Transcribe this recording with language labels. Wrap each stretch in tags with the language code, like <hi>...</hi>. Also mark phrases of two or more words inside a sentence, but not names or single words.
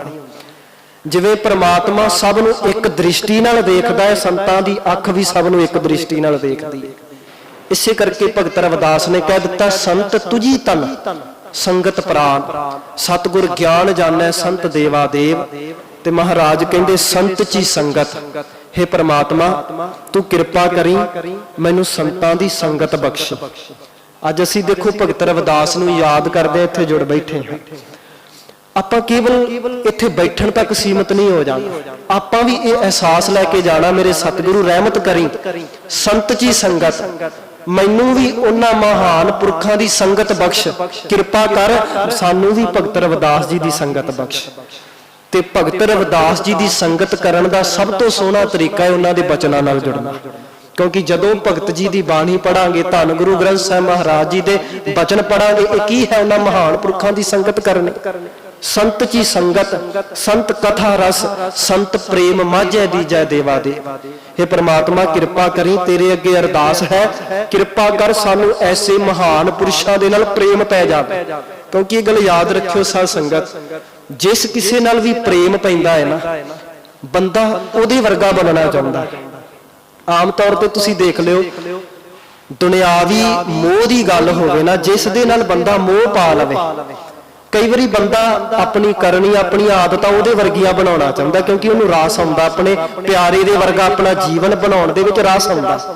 <pa>ਜਿਵੇਂ ਪ੍ਰਮਾਤਮਾ ਸਭ ਨੂੰ ਇੱਕ ਦ੍ਰਿਸ਼ਟੀ ਨਾਲ ਦੇਖਦਾ ਹੈ, ਸੰਤਾਂ ਦੀ ਅੱਖ ਵੀ ਸਭ ਨੂੰ ਇੱਕ ਦ੍ਰਿਸ਼ਟੀ ਨਾਲ ਦੇਖਦੀ ਹੈ। ਇਸੇ ਕਰਕੇ ਭਗਤ ਰਵਿਦਾਸ ਨੇ ਕਹਿ ਦਿੱਤਾ, ਸੰਤ ਤੁਜੀ ਤਨ ਸੰਗਤ ਪ੍ਰਾਨ, ਸਤਿਗੁਰ ਗਿਆਨ ਜਾਣੈ ਸੰਤ ਦੇਵਾ ਦੇਵ। ਤੇ ਮਹਾਰਾਜ ਕਹਿੰਦੇ ਸੰਤ ਚੀ ਸੰਗਤ, ਹੇ ਪਰਮਾਤਮਾ ਤੂ ਕ੍ਰਿਪਾ ਕਰੀ ਮੈਨੂ ਸੰਤਾਂ ਦੀ ਸੰਗਤ ਬਖ਼ਸ਼। ਅਜ ਅਸੀਂ ਦੇਖੋ ਭਗਤ ਰਵਿਦਾਸ ਨੂੰ ਯਾਦ ਕਰਦੇ ਇੱਥੇ ਜੁੜ ਬੈਠੇ ਹਾਂ। ਆਪਾਂ ਕੇਵਲ ਇੱਥੇ ਬੈਠਣ ਤਕ ਸੀਮਿਤ ਨਹੀਂ ਹੋ ਜਾਣਾ, ਆਪਾਂ ਭੀ ਯੇ ਅਹਿਸਾਸ ਲੈਕੇ ਜਾਣਾ ਮੇਰੇ ਸਤਗੁਰੂ ਰਹਿਮਤ ਕਰੀ ਸੰਤ ਜੀ ਸੰਗਤ, ਮੈਨੂ ਭੀ ਉਨ੍ਹਾਂ ਮਹਾਨ ਪੁਰਖਾਂ ਦੀ ਸੰਗਤ ਬਖ਼ਸ਼, ਕਿਰਪਾ ਕਰ ਸਾਨੂ ਭੀ ਭਗਤ ਰਵਿਦਾਸ ਜੀ ਦੀ ਸੰਗਤ ਬਖ਼ਸ਼। ਤੇ ਭਗਤ ਰਵਿਦਾਸ ਜੀ ਕੀ ਸੰਗਤ ਕਰਨ ਦਾ ਸਭ ਤੋ ਸੋਹਣਾ ਤਰੀਕਾ ਹੈ ਉਨ੍ਹਾਂ ਦੇ ਬਚਨਾਂ ਨਾਲ ਜੁੜਨਾ, ਕਿਉਂਕਿ ਜਦੋਂ ਭਗਤ ਜੀ ਕੀ ਬਾਣੀ ਪੜ੍ਹਾਂਗੇ, ਧਨ ਗੁਰੂ ਗ੍ਰੰਥ ਸਾਹਿਬ ਮਹਾਰਾਜ ਜੀ ਕੇ ਬਚਨ ਪੜ੍ਹਾਂਗੇ, ਯੇ ਕੀ ਹੈ ਉਨ੍ਹਾਂ ਮਹਾਨ ਪੁਰਖਾਂ ਕੀ ਸੰਗਤ ਕਰਨੀ। ਸੰਤ ਜੀ ਸੰਗਤ, ਸੰਤ ਕਥਾ ਰਸ, ਸੰਤ ਪ੍ਰੇਮ ਮਾਝੇ ਦੀਜੈ ਦੇਵਾ ਦੇ। ਹੇ ਪਰਮਾਤਮਾ ਕ੍ਰਿਪਾ ਕਰੀ, ਤੇਰੇ ਅੱਗੇ ਅਰਦਾਸ ਹੈ, ਕ੍ਰਿਪਾ ਕਰ ਸਾਨੂ ਐਸੇ ਮਹਾਨ ਪੁਰਸ਼ਾਂ ਦੇ ਨਾਲ ਪ੍ਰੇਮ ਪੈ ਜਾਵੇ। ਕਿਉਂਕਿ ਯੇ ਗੱਲ ਯਾਦ ਰੱਖਿਓ ਸਾਧ ਸੰਗਤ, ਜਿਸ ਕਿਸੀ ਨਾਲ ਭੀ ਪ੍ਰੇਮ ਪੈਂਦਾ ਹੈ ਨਾ, ਬੰਦਾ ਉਹਦੇ ਵਰਗਾ ਬਣਨਾ ਚਾਹੁੰਦਾ। ਆਮ ਤੌਰ ਪਰ ਤੁਸੀਂ ਦੇਖ ਲਿਓ, ਦੁਨਿਆਵੀ ਮੋਹ ਕੀ ਗੱਲ ਹੋਵੇ ਨਾ, ਜਿਸ ਦੇ ਨਾਲ ਬੰਦਾ ਮੋਹ ਪਾ ਲਵੇ, ਕਈ ਬਾਰੀ ਬੰਦਾ ਅਪਣੀ ਕਰਨੀ ਅਪਣੀ ਆਦਤਾਂ ਉਹਦੇ ਵਰਗੀਆਂ ਬਣਾਉਣਾ ਚਾਹੁੰਦਾ, ਕਿਉਂਕਿ ਉਹਨੂੰ ਰਾਸ ਆਉਂਦਾ ਅਪਣੇ ਪਿਆਰੇ ਦੇ ਵਰਗਾ ਅਪਣਾ ਜੀਵਨ ਬਣਾਉਣ ਦੇ ਵਿਚ ਰਾਸ ਆਉਂਦਾ।</pa>